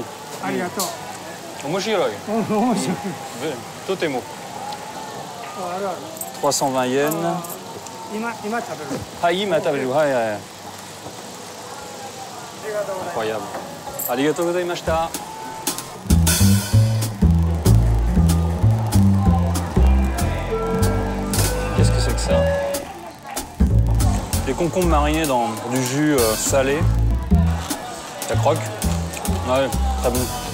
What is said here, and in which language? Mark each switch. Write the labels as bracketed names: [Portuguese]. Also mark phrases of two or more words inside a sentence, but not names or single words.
[Japanese] ありがとう。面白い。面白い。とても。あるある。 320 yen。今食べる。はい、今食べる。はいはい。incroyable。ありがとうございました。 [French] Qu'est-ce que c'est que ça? Des concombres marinés dans du jus salé. Ça croque? Ouais, très bon.